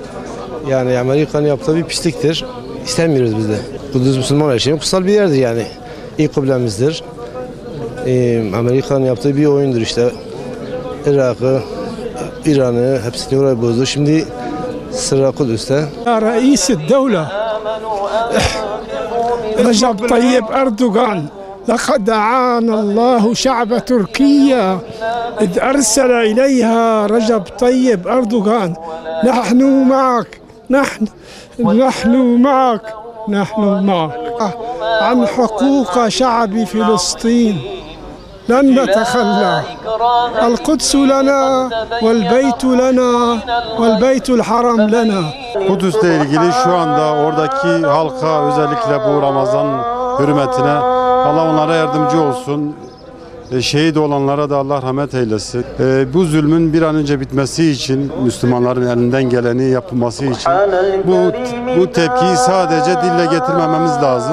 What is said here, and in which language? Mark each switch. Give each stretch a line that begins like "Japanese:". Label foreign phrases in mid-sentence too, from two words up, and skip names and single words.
Turkish: Yani Amerika'nın yaptığı bir pisliktir. İstemiyoruz biz de. Kudüs Müslüman her şeyin kutsal bir yerdir yani. İlk kıblemizdir. Amerika'nın yaptığı bir oyundur işte. Irak'ı, İran'ı hepsini oraya bozdu. Şimdi sıra Kudüs'te.
Arabic: رئيس الدولة رجب طيب أردوغان لقد دعانا الله شعب تركيا إذ أرسل إليها رجب طيب أردوغان نحن معك نحن معك عن حقوق شعب فلسطين لن نتخلى القدس لنا والبيت لنا والبيت الحرام لنا.
Turkish: Kudüs'le ilgili şu anda oradaki halka özellikle bu Ramazan hürmetine Allah onlara yardımcı olsun. Şehit olanlara da Allah rahmet eylesin. Bu zulmün bir an önce bitmesi için Müslümanların elinden geleni yapılması için bu tepkiyi sadece dille getirmememiz lazım.